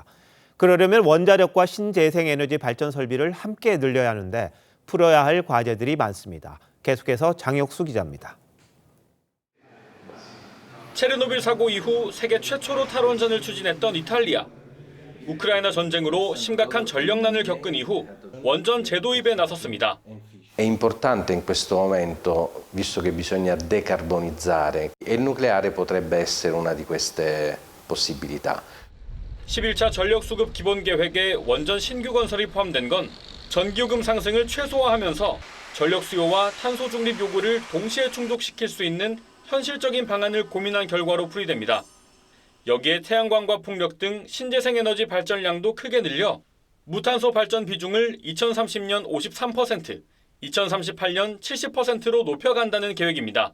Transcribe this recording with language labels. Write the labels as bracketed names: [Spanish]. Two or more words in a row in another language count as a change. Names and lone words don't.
[Korean] 그러려면 원자력과 신재생에너지 발전 설비를 함께 늘려야 하는데 풀어야 할 과제들이 많습니다. 계속해서 장혁수 기자입니다. 체르노빌 사고 이후 세계 최초로 탈원전을 추진했던 이탈리아. 우크라이나 전쟁으로 심각한 전력난을 겪은 이후 원전 재도입에 나섰습니다. [Italian] È importante in questo momento, visto che bisogna decarbonizzare, e il nucleare potrebbe essere una di queste possibilità. [Korean] 11차 전력수급 기본계획에 원전 신규 건설이 포함된 건 전기요금 상승을 최소화하면서 전력 수요와 탄소 중립 요구를 동시에 충족시킬 수 있는 현실적인 방안을 고민한 결과로 풀이됩니다. 여기에 태양광과 풍력 등 신재생에너지 발전량도 크게 늘려 무탄소 발전 비중을 2030년 53%, 2038년 70%로 높여간다는 계획입니다.